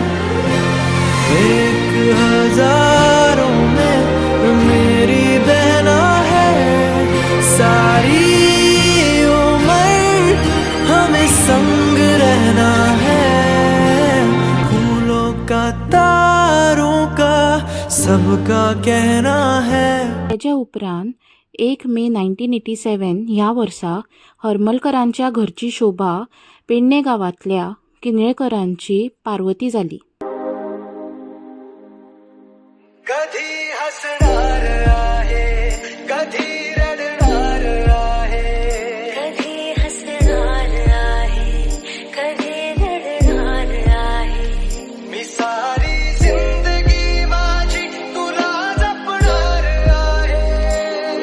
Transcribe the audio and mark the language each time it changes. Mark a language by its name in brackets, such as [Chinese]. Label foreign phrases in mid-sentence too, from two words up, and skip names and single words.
[Hindi] 1000 में मेरी बहना है. सारी उम्र हमें संग रहना है. फूलों का, तारों का, सबका कहना है. [Konkani] त्याच्या उपरांत 1 मे 1987 ह्या वर्सा हरमलकरांच्या घरची शोभा पेडणे गांवांतल्या किनळकरांची पार्वती जाली. [Marathi] कधी हसणार आहे, कधी रडणार आहे. कधी हसणार आहे, कधी रडणार आहे. मी सारी जिंदगी माझी तुला जपणार आहे.